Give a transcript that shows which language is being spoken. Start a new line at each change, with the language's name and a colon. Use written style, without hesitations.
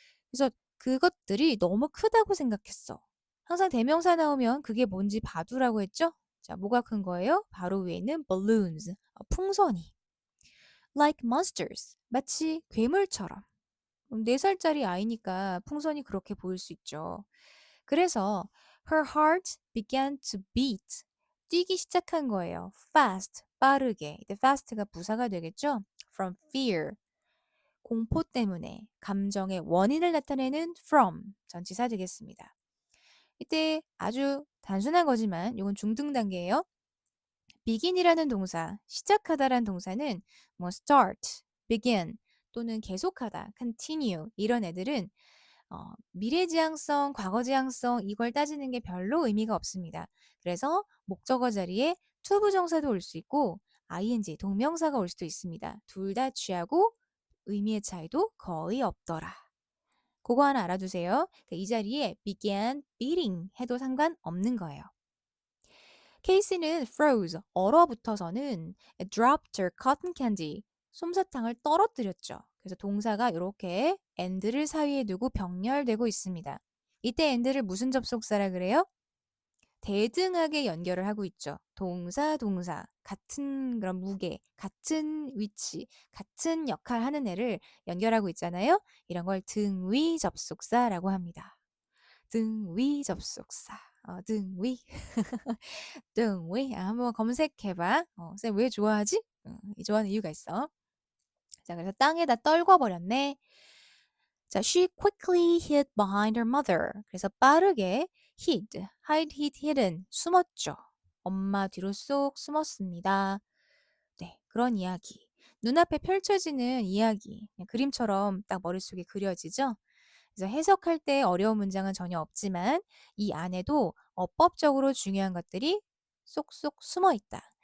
Korean: 그래서 그것들이 너무 크다고 생각했어. 항상 대명사 나오면 그게 뭔지 봐두라고 했죠? 자, 뭐가 큰 거예요? 바로 위에 있는 balloons, 풍선이.
English: Like monsters,
Korean: 마치 괴물처럼. 4살짜리 아이니까 풍선이 그렇게 보일 수 있죠. 그래서
English: her heart began to beat.
Korean: 뛰기 시작한 거예요. fast, 빠르게. 이때 fast가 부사가 되겠죠? from fear, 공포 때문에 감정의 원인을 나타내는 from, 전치사 되겠습니다. 이때 아주 단순한 거지만 이건 중등 단계예요. begin이라는 동사, 시작하다라는 동사는 뭐 start, begin 또는 계속하다, continue 이런 애들은 미래지향성, 과거지향성 이걸 따지는 게 별로 의미가 없습니다. 그래서 목적어 자리에 to 부정사도 올 수 있고 ing, 동명사가 올 수도 있습니다. 둘 다 취하고 의미의 차이도 거의 없더라. 그거 하나 알아두세요. 이 자리에 began beating 해도 상관없는 거예요.
English: 케이스는 froze,
Korean: 얼어붙어서는
English: dropped her cotton candy,
Korean: 솜사탕을 떨어뜨렸죠. 그래서 동사가 이렇게 and를 사이에 두고 병렬되고 있습니다. 이때 and를 무슨 접속사라 그래요? 대등하게 연결을 하고 있죠. 동사, 동사, 같은 그런 무게, 같은 위치, 같은 역할 하는 애를 연결하고 있잖아요. 이런 걸 등위 접속사라고 합니다. 등위 접속사. 등위. 등위. 한번 검색해봐. 쌤 왜 좋아하지? 좋아하는 이유가 있어. 자, 그래서 땅에다 떨궈 버렸네.
English: 자, she quickly hid behind her mother.
Korean: 그래서 빠르게
English: hid, hide, hid, hidden,
Korean: 숨었죠. 엄마 뒤로 쏙 숨었습니다. 네, 그런 이야기. 눈앞에 펼쳐지는 이야기. 그냥 그림처럼 딱 머릿속에 그려지죠? 그래서 해석할 때 어려운 문장은 전혀 없지만 이 안에도 어법적으로 중요한 것들이 쏙쏙 숨어 있다.